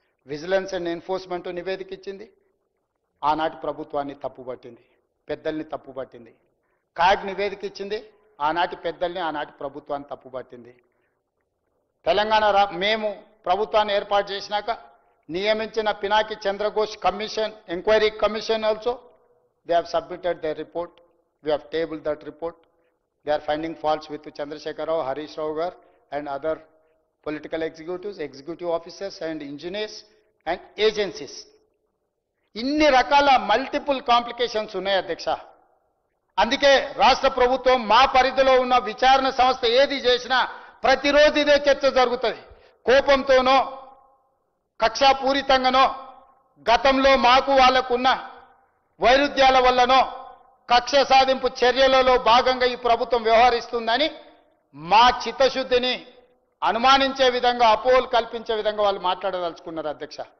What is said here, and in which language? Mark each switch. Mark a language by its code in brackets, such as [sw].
[te] Vigilance and enforcement నివేదిక ఇచ్చింది, ఆనాటి ప్రభుత్వాన్ని తప్పుపట్టింది, పెద్దల్ని తప్పుపట్టింది. కాగ్ నివేదిక ఇచ్చింది, ఆనాటి పెద్దల్ని ఆనాటి ప్రభుత్వాన్ని తప్పుపట్టింది. తెలంగాణ మేము ప్రభుత్వాన్ని ఏర్పాటు చేసినాక నియమించిన Pinaki Chandra Ghose commission, enquiry commission [en] Also they have submitted their report. We have tabled that report. They are finding faults with Chandrasekhar Rao, Harish Rao gar and other political executives, executive officers and engineers and agencies. [te] ఇన్ని రకాల multiple complications ఉన్నాయి అధ్యక్ష. అందుకే రాష్ట్ర ప్రభుత్వం మా పరిధిలో ఉన్న విచారణ సంస్థ ఏది చేసినా ప్రతిరోజు ఇదే చర్చ జరుగుతుంది. కోపంతోనో కక్షాపూరితంగానో గతంలో మాకు వాళ్ళకున్న వైరుధ్యాల వల్లనో కక్ష సాధింపు చర్యలలో భాగంగా ఈ ప్రభుత్వం వ్యవహరిస్తుందని మా చిత్తశుద్ధిని అనుమానించే విధంగా, అపోహలు కల్పించే విధంగా వాళ్ళు మాట్లాడదలుచుకున్నారు అధ్యక్ష.